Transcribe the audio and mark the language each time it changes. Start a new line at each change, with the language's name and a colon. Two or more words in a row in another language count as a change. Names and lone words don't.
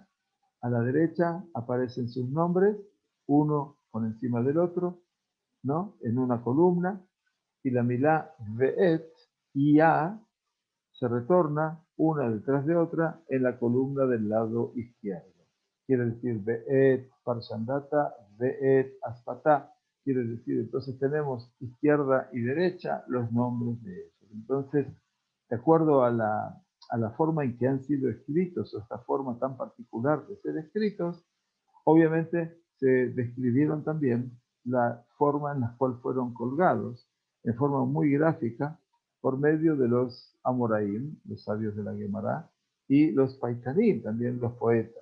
Spanish: A la derecha aparecen sus nombres, uno por encima del otro, ¿no? En una columna, y la
Hebrew: מילה ואת
Spanish: y a se retorna una detrás de otra en la columna del lado izquierdo. Quiere decir
Hebrew: ואת פרשנדתא ואת אספתא.
Spanish: Quiere decir, entonces tenemos izquierda y derecha los nombres de ellos. Entonces, de acuerdo a la forma en que han sido escritos, o esta forma tan particular de ser escritos, obviamente se describieron también la forma en la cual fueron colgados, en forma muy gráfica, por medio de los Amoraim, los sabios de la Gemara, y los Paitanim, también los poetas.